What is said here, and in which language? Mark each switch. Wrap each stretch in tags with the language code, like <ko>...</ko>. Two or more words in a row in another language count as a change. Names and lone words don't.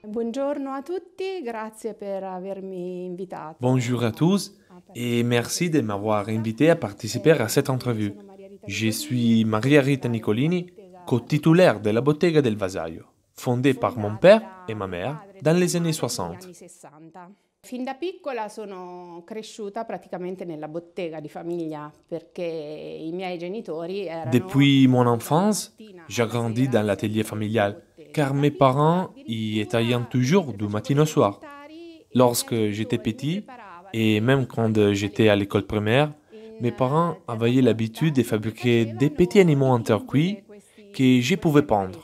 <it>Buongiorno a tutti, grazie per avermi invitato.</it> <fr>Bonjour à tous et merci de m'avoir invité à participer à cette entrevue. Je suis Maria Rita Nicolini, co-titulaire de la Bottega del Vasaio, fondée par mon père et ma mère dans les années 60.</fr> <it>Fin da piccola sono cresciuta praticamente nella bottega di famiglia perché i miei genitori erano...</it> <fr>Depuis mon enfance, j'ai grandi dans l'atelier familial, car mes parents y étaient toujours du matin au soir. Lorsque j'étais petit, et même quand j'étais à l'école primaire, mes parents avaient l'habitude de fabriquer des petits animaux en terre cuite que je pouvais peindre.</fr>